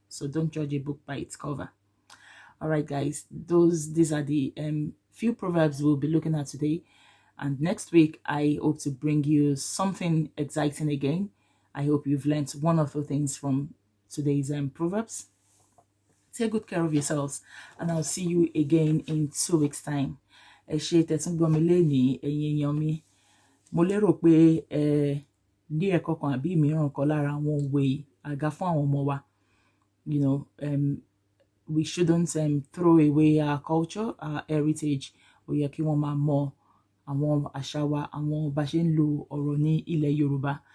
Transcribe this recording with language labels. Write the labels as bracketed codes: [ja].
[en] So don't judge a book by its cover. All right, guys, these are the few proverbs we'll be looking at today. And next week, I hope to bring you something exciting again. I hope you've learned one or two things from today's proverbs. Take good care of yourselves, and I'll see you again in 2 weeks' time. [yo] Ẹ ṣé tẹ́ tún gbọ́ mi lénìí, ẹ̀yin èèyàn mi. Mo lérò pé ní ẹ̀kọ́ kan àbí mìíràn kan lára àwọn òwe àga fún àwọn ọmọ wa. [en] You know, we shouldn't throw away our culture, our heritage. [yo] Ó yẹ kí wọ́n máa mọ àwọn àṣà wa, àwọn bá ṣe ń lo ọ̀rọ̀ ní ilẹ̀ Yorùbá.